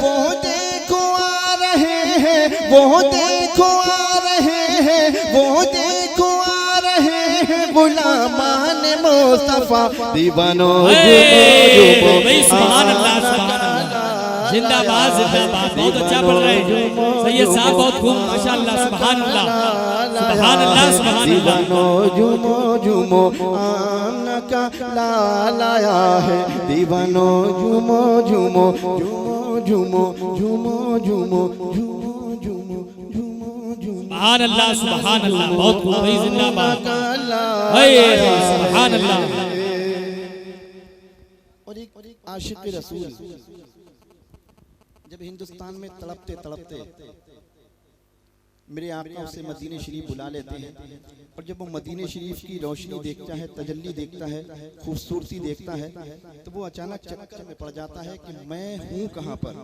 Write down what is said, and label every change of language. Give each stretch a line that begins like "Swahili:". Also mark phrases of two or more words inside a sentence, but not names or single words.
Hindi: वो देखो आ रहे हैं, वो देखो आ रहे हैं, वो देखो आ रहे हैं गुलामान मुस्तफा दीवानो जुमो
Arabic: भाई سبحان الله سبحان الله, जिंदाबाद जिंदाबाद।
Hindi: बहुत अच्छा पढ़ रहे हैं सैयद साहब, बहुत खूब
Arabic: ما شاء الله سبحان الله سبحان الله سبحان الله.
Hindi: दीवानो जुमो जुमो आमना का लाया है, दीवानो जुमो जुमो जुमो जुमो जुमो जुमो जुमो जुमो जुमो जुमो
Arabic: سبحان الله سبحان الله,
Hindi: बहुत खूब भाई जिंदाबाद
Arabic: سبحان الله.
Hindi: और एक आशिक रसूल जब हिंदुस्तान में तड़पते तड़पते मेरे आका उसे मदीने शरीफ बुला लेते हैं, और जब वो मदीने शरीफ की रोशनी देखता है, तजल्ली देखता है, खूबसूरती देखता है, तो वो अचानक चक्कर में पड़ जाता है कि मैं हूँ कहाँ पर।